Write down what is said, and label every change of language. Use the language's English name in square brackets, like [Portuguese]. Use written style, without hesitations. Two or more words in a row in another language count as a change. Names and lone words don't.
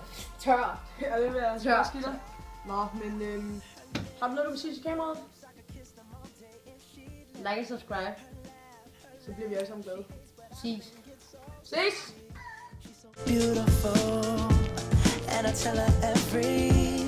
[Danish] Tør. Ja, det vil jeg Tør. skidt dig. Nå, men har du noget, du vil sige til kameraet? [English] Like and subscribe. [Danish] Så bliver vi alle sammen glade. Ses. Ses! [English] Beautiful, and I tell her every